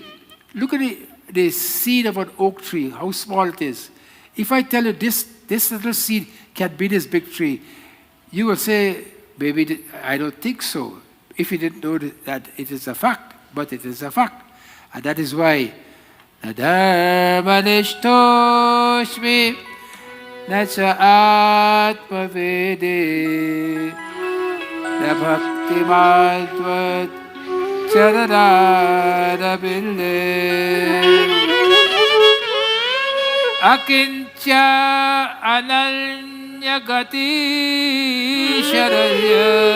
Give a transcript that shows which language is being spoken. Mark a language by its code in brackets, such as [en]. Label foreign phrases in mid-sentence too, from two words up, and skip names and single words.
[en] Look at the seed of an oak tree, how small it is. If I tell you this little seed can be this big tree, you will say, maybe I don't think so. If you didn't know that it is a fact, but it is a fact. And that is why [sa] Nadharmanishtoshmi Nacha Atmavede Nabhakti Madhvat Charanarabilde Akincha Ananyagati Sharaya